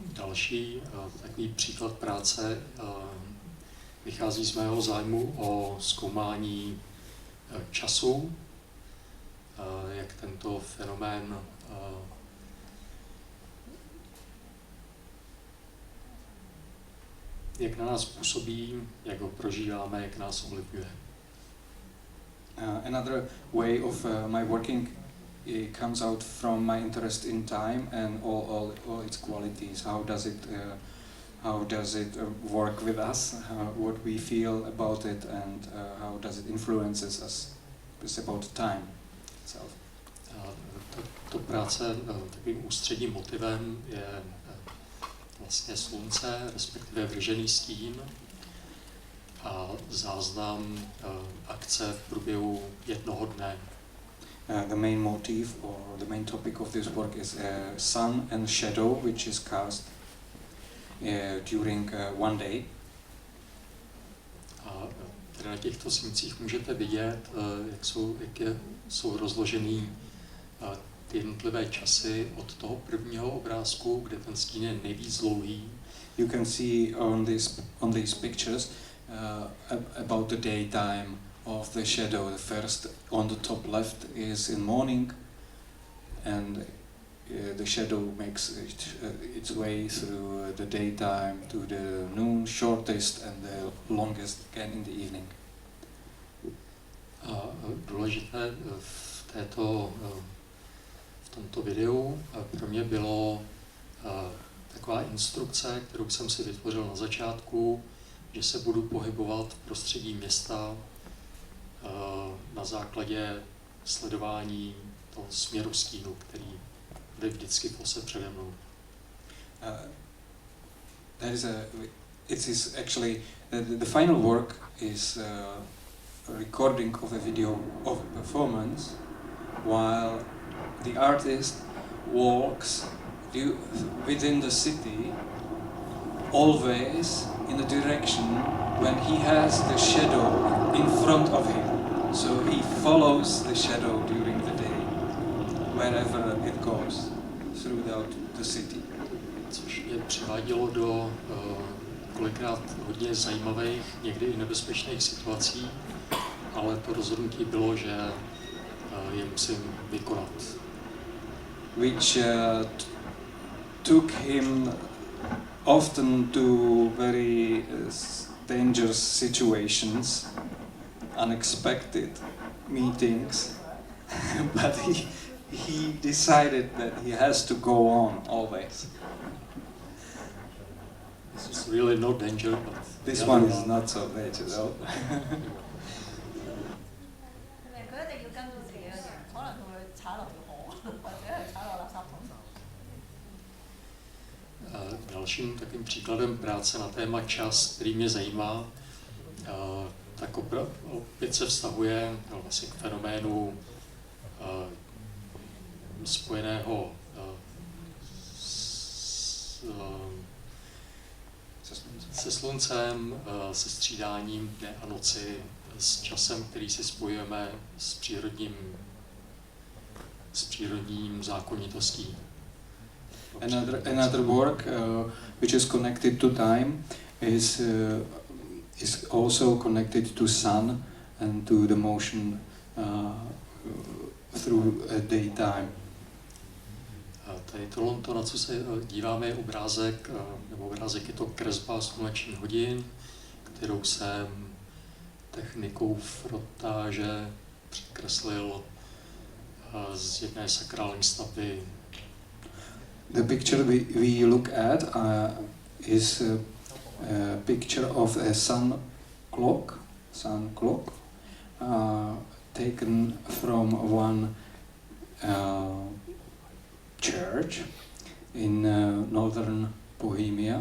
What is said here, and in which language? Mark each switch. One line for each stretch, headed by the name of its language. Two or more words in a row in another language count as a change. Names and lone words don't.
Czech: Další takový příklad práce vychází z mého zájmu o zkoumání času, jak tento fenomén jak na nás působí, jak ho prožíváme, jak nás ovlivňuje.
English: Another way of my working comes out from my interest in time and all its qualities. How does it work with us? What we feel about it, and how does it influences us? It's about time itself.
Czech: To práce takovým ústředním motivem je vlastně slunce, respektive vržený stín a záznam akce v průběhu jednoho dne.
English: The main motive or the main topic of this work is sun and shadow, which is cast during one day.
Czech: A na těchto snímcích můžete vidět, jak jsou rozložený ty jednotlivé časy od toho prvního obrázku, kde ten stín je nejvíc dlouhý.
English: You can see on these pictures about the daytime of the shadow. The first on the top left is in morning, and the shadow makes its way through the daytime to the noon, shortest and the longest again in the evening.
Czech: A důležité v tomto videu pro mě bylo taková instrukce, kterou jsem si vytvořil na začátku, že se budu pohybovat v prostředí města na základě sledování toho směru stínu, který jde vždycky v ose přede mnou.
English: It is actually the final work is a recording of a video of a performance while the artist walks within the city, always in the direction when he has the shadow in front of him. So he follows the shadow during the day, wherever it goes, throughout the city.
Czech: Což mě přivádělo do kolikrát hodně zajímavých, někdy i nebezpečných situací, ale to rozhodnutí bylo, že je musím vykonat.
English: Which took him often to very dangerous situations, unexpected meetings, but he decided that he has to go on always. This is really no danger, but this one is not so dangerous.
Czech: Dalším takovým příkladem práce na téma čas, který mě zajímá, tak opět se vztahuje vlastně k fenoménu spojeného se sluncem, se střídáním dne a noci, s časem, který si spojujeme s přírodním zákonitostí.
English: Another work which is connected to time is also connected to sun and to the motion through daytime.
Czech: Tady to, na co se díváme, je obrázek je to kresba slunečních hodin, kterou jsem technikou frotáže překreslil z jedné sakrální stavby.
English: The picture we look at is a picture of a sun clock taken from one church in northern Bohemia.